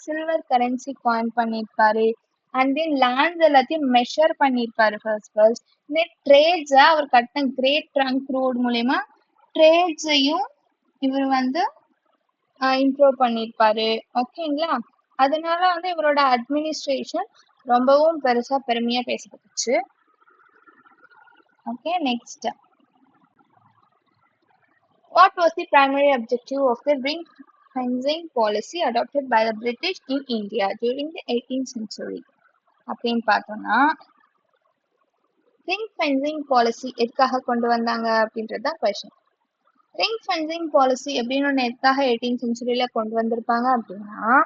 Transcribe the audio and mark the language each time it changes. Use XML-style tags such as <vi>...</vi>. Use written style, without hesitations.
<ta>Silver currency coin பண்ணியிருப்பாரு. And then lands எல்லாத்தையும் measure பண்ணியிருப்பாரு ஃபர்ஸ்ட். தென் ட்ரேட்ஸை அவர் கட்டின கிரேட் ட்ரங்க் ரோடு மூலயமா ட்ரேட்ஸையும் இவர் இம்ப்ரூவ் பண்ணியிருப்பாரு. ஓகேங்களா? அதனால இவரோட அட்மினிஸ்ட்ரேஷன் ரொம்பவும் பெருமையா பேசப்பட்டுச்சு.</ta> <en>Okay, next, what was the primary objective of the ring fencing policy adopted by the British in India during the 18th century?</en> <ta>அப்படின்னு பார்த்தோம்னா ரிங் ஃபென்சிங் பாலிசி எதுக்காக கொண்டு வந்தாங்க அப்படின்றதுதான் கொஸ்டின். ரிங் ஃபென்சிங் பாலிசி அப்படின்னு ஒன்று எதுக்காக 18th சென்ச்சுரியில கொண்டு வந்திருப்பாங்க அப்படின்னா</ta>